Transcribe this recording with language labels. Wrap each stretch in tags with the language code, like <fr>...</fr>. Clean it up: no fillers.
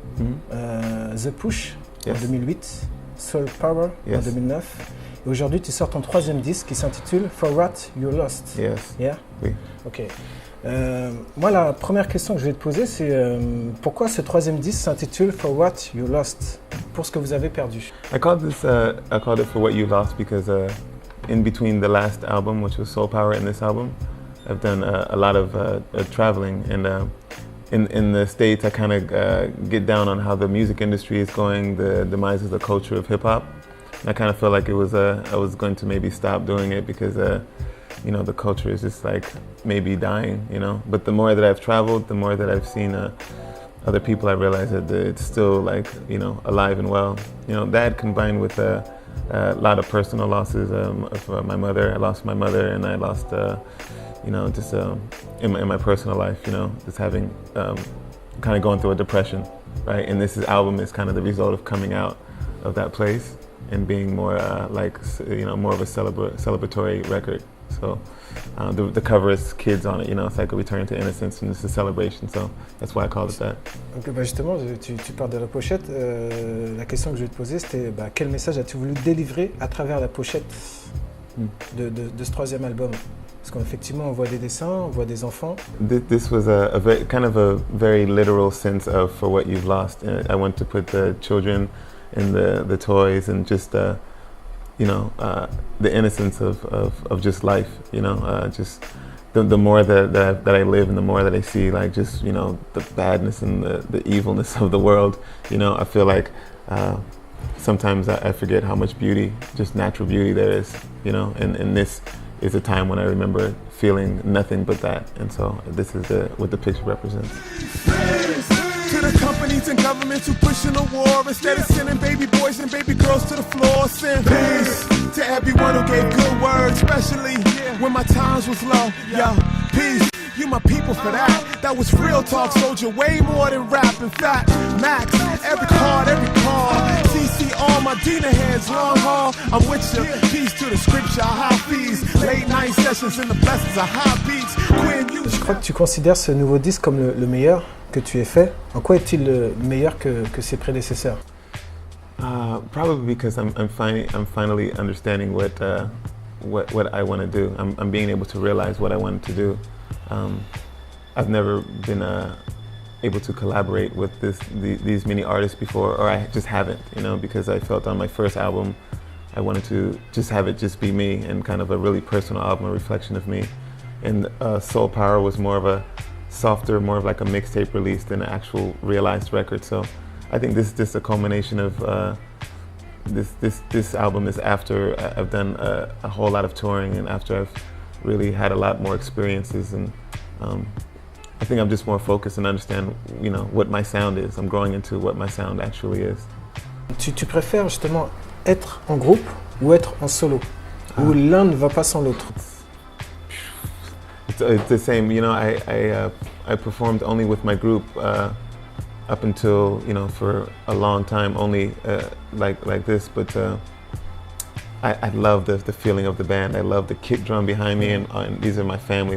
<fr>The Push en 2008, Soul Power en 2009. Et aujourd'hui, tu sors ton 3e disque qui s'intitule For What You Lost.</fr> <en>Yes. Yeah?</en> <fr>Oui. Ok. Moi, la première question que je vais te poser, c'est pourquoi ce 3e disque s'intitule For What You Lost, pour ce que vous avez perdu?</fr> <en>I called it For What You Lost because in between the last album, which was Soul Power, and this album, I've done a lot of traveling, and in the States, I kind of get down on how the music industry is going, the demise of the culture of hip hop. I kind of felt like it was I was going to maybe stop doing it because you know, the culture is just like maybe dying, you know. But the more that I've traveled, the more that I've seen other people, I realized that it's still like, you know, alive and well. You know, that combined with a lot of personal losses of my mother. I lost my mother, and I lost, you know, just in my personal life, you know, just having kind of going through a depression, right? And this album is kind of the result of coming out of that place and being more like, you know, more of a celebratory record. So the cover is kids on it, you know, it's like a return to innocence, and it's a celebration, so that's why I called it that.</en> <fr>Donc bah justement, tu parles de la pochette. La question que je vais te poser, c'était quel message as-tu voulu délivrer à travers la pochette de ce 3e album? Parce qu'effectivement, on voit des dessins, on voit des enfants.</fr> <en>This was a very, kind of a very literal sense of For What You've Lost. I want to put the children and the toys and just you know, the innocence of just life, you know, just the more that I live and the more that I see, like, just, you know, the badness and the evilness of the world, you know, I feel like sometimes I forget how much beauty, just natural beauty there is, you know, and this is a time when I remember feeling nothing but that, and so this is what the picture represents. To the companies and governments who pushing the war, instead of sending baby boys and baby girls to the floor, send peace to everyone who gave good words, especially when my times was low. Yo, peace, you my people for that. That was real talk, soldier, way more than rap. In fact, Max, every card, every call, CC all my Dina heads, long haul. I'm with you, peace to the scripture, high fees, late night sessions and the blessings of high beats. Quinn, you.</en> <fr>Je crois que tu considères ce nouveau disque comme le meilleur que tu aies fait. En quoi est-il meilleur que ses prédécesseurs?</fr> <en>Probably because I'm finally understanding what I want to do. I'm being able to realize what I wanted to do. I've never been able to collaborate with these many artists before, or I just haven't, you know, because I felt on my first album I wanted to just have it just be me and kind of a really personal album, a reflection of me. And Soul Power was more of a softer, more of like a mixtape release than an actual realized record. So I think this is just a culmination of this album is after I've done a whole lot of touring and after I've really had a lot more experiences, and I think I'm just more focused and understand, you know, what my sound is. I'm growing into what my sound actually is.</en> <fr>Tu préfères justement être en groupe ou être en solo, où l'un ne va pas sans l'autre?</fr> <en>It's the same. You know, I performed only with my group up until, you know, for a long time, only like this. But I love the feeling of the band. I love the kick drum behind me, and these are my family.</en>